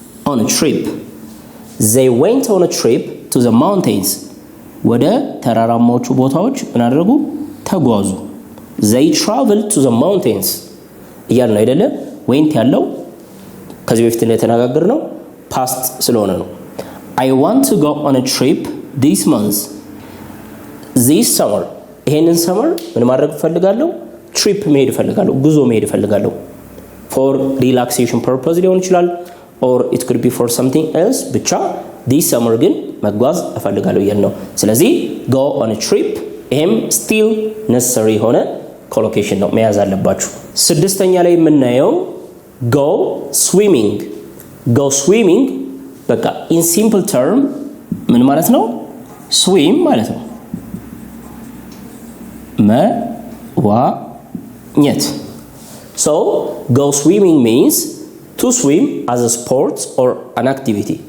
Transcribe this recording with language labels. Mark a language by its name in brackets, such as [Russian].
[English] on a trip they went on a trip to the mountains [Amharic] ወደ ተራራማዎቹ ቦታዎች ምን አደረጉ ተጓዙ [English] they traveled to the mountains [Amharic] እያለ ነው አይደለ [English] went [Amharic] ያለው ከዚህ በፊት እንደተነጋገርነው ፓስት ስለሆነ ነው። [English] I want to go on a trip this month. This summer. [Amharic] ይሄንን ሰመር ምን ማድረግ ፈልጋለሁ? ትሪፕ መሄድ ፈልጋለሁ፣ ጉዞ መሄድ ፈልጋለሁ። [English] for relaxation purpose [Amharic] ሊሆን ይችላል [English] or it could be for something else [Amharic] ብቻ [English] this summer [Amharic] ግን መጓዝ እፈልጋለሁ እያል ነው። ስለዚህ [English] go on a trip [Amharic] ይሄም [English] still necessary [Amharic] ሆነ ኮሎኬሽን ነው መያዝ አለባችሁ። ስድስተኛ ላይ የምናየው go swimming. [English] go swimming [Amharic] በቃ [English] in simple term [Amharic] ምን ማለት ነው? [English] swim [Amharic] ማለት ነው። መዋኘት [English] So, go swimming means to swim as a sport or an activity.